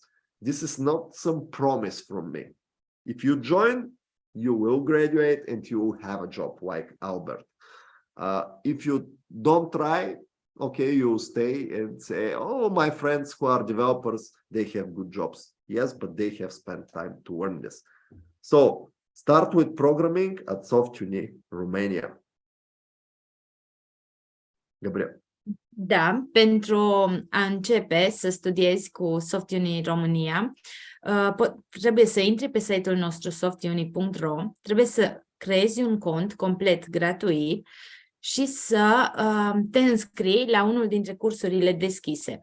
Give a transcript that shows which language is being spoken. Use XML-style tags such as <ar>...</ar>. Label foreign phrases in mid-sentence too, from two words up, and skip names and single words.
<en>This is not some promise from me. If you join, you will graduate and you will have a job like Albert. If you don't try, okay, you stay and say, oh, my friends who are developers, they have good jobs. Yes, but they have spent time to learn this. So start with programming at SoftUni Romania. Gabriel.</en> <ro>Da, pentru a începe să studiezi cu SoftUni România, trebuie să intri pe site-ul nostru softuni.ro, trebuie să creezi un cont complet gratuit și să te înscrii la unul dintre cursurile deschise.</ro>